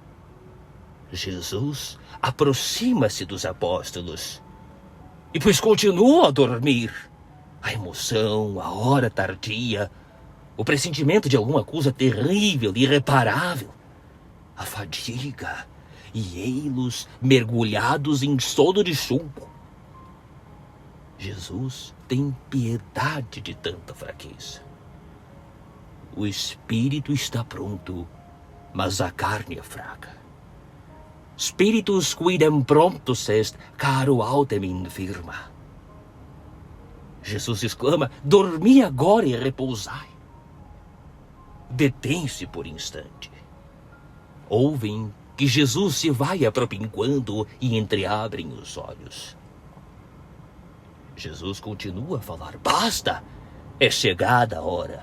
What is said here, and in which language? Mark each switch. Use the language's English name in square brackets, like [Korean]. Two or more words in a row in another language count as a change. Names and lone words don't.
[Portuguese] Jesus aproxima-se dos apóstolos, e pois continuam a dormir, a emoção, a hora tardia, o pressentimento de alguma coisa terrível, irreparável, a fadiga, e ei-los mergulhados em sono de chumbo. Jesus tem piedade de tanta fraqueza. O espírito está pronto, mas a carne é fraca. [Latin] Spiritus quidem promptus est, caro autem infirma. [Portuguese] Jesus exclama: dormi agora e repousai. Detém-se por instante. Ouvem que Jesus se vai apropinquando e entreabrem os olhos. Jesus continua a falar: basta, é chegada a hora.